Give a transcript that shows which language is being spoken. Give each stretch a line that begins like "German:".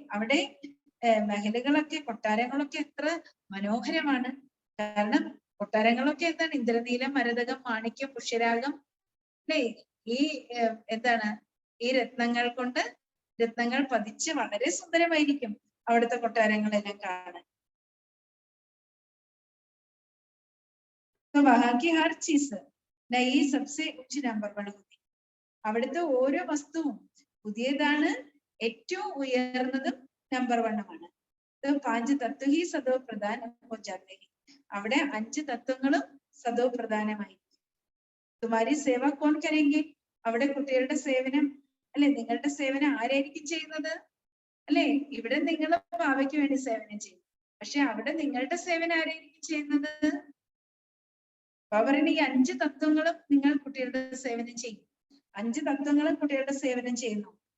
Malayalam: അവിടെ മഹലുകളൊക്കെ കൊട്ടാരങ്ങളൊക്കെ എത്ര മനോഹരമാണ്. കാരണം കൊട്ടാരങ്ങളൊക്കെ എന്താണ്, ഇന്ദ്രനീലം, മരതകം, മാണിക്യം, പുഷ്യരാഗം അല്ലെ, ഈ എന്താണ് ഈ രത്നങ്ങൾ കൊണ്ട് രത്നങ്ങൾ പതിച്ച് വളരെ സുന്ദരമായിരിക്കും അവിടുത്തെ കൊട്ടാരങ്ങളെല്ലാം കാണാൻ.
Hindi: वहां की हर चीज नई सबसे उच्च नंबर पर होती,
Malayalam: അവിടുത്തെ ഓരോ വസ്തുവും പുതിയതാണ്, ഏറ്റവും ഉയർന്നതും നമ്പർ 1 ആണ്.
Hindi: तो 5 तत्व ही सदो प्रधान हो जाते हैं,
Malayalam: അവിടെ 5 തത്വങ്ങളും സദോ പ്രധാനമായി.
Hindi: तुम्हारी सेवा कौन करेंगे,
Malayalam: അവിടെ കുട്ടികളുടെ സേവനം അല്ലെ, നിങ്ങളുടെ സേവനം ആരായിരിക്കും ചെയ്യുന്നത് അല്ലെ. ഇവിടെ നിങ്ങൾ ഭാവയ്ക്ക് വേണ്ടി സേവനം ചെയ്യും, പക്ഷെ അവിടെ നിങ്ങളുടെ സേവനം ആരായിരിക്കും ചെയ്യുന്നത്. പറയുന്ന ഈ 5 തത്വങ്ങളും നിങ്ങൾ കുട്ടികളുടെ സേവനം ചെയ്യും, 5 തത്വങ്ങളും കുട്ടികളുടെ സേവനം ചെയ്യുന്നു.